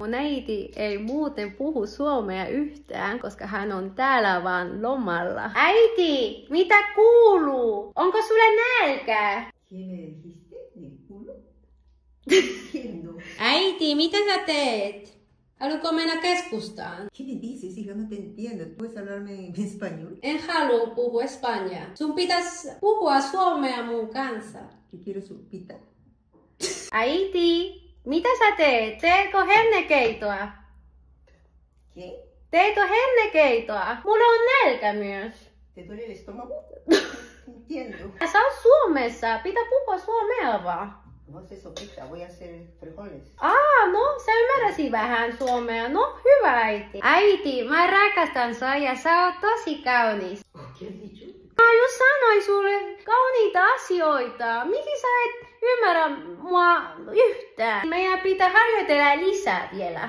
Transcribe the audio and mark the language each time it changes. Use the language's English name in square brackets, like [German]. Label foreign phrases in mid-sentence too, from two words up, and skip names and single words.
[Finnish] Mun äiti ei muuten puhu suomea yhtään, koska hän on täällä vaan lomalla. Äiti, mitä kuuluu? Onko sulle nälkä? Äiti, mitä sä teet? Haluatko mennä keskustaan? [Spanish] ¿Qué me dices, hija? No te entiendo. ¿Puedes hablarme en español? [Finnish] En halua puhua espanjaa. Sun pitäis puhua suomea mun kanssa. [Spanish] Que quiero sopita. [Finnish] Äiti, mitä sä teet? Teetkö hernekeitoa? [Spanish] ¿Qué? [Finnish] Teetkö hernekeitoa? Mulla on nälkä myös. [Spanish] ¿Te duele el estómago? No entiendo. [Finnish] Sä oot Suomessa. Pitää puhua suomea vaan. [Spanish] No hacer sopita, voy a hacer frijoles. [Finnish] No, sä ymmärräsi vähän suomea. No, hyvä äiti. Äiti, mä rakastan sua ja sä oot tosi kaunis. [Spanish] ¿Qué has dicho? [Finnish] Mä just sanoin sulle kauniita asioita. Miksi sä et ymmärrä mua yhtään? Meidän pitää harjoitella lisää vielä.